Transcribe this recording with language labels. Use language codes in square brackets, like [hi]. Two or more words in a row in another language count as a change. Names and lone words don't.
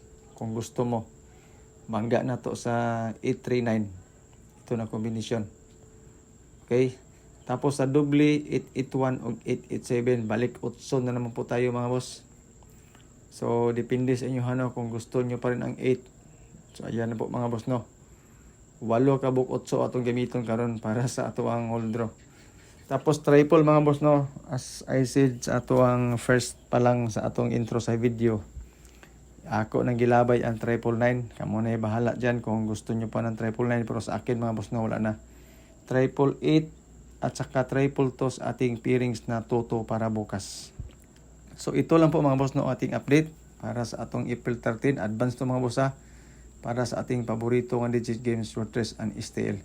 [tl] Kung gusto mo, bangga na to sa 839. Ito na kombinasyon. Okay. Tapos sa doble 881 o 887, balik 8 na naman po tayo mga boss. So depende sa inyo ano, kung gusto nyo pa rin ang 8. So ayan na po mga boss, no. [ceb] 8 kabuk 8 atong gamiton karon para sa ato ang hold draw. [tl] Tapos triple mga boss, [ceb] no, [en] as I said [ceb] sa ato ang first pa lang sa atong intro sa video, ako nang gilabay ang 999. [tl] Kamo na bahala dyan kung gusto nyo pa ng 999, pero sa akin mga boss, no, wala na. 888 at saka 222 sa ating pairings na toto para bukas. So ito lang po mga boss, no, ating update para sa atong April 13. Advance to mga boss ha, para sa ating paborito ng Digit Games, Fortress and STL.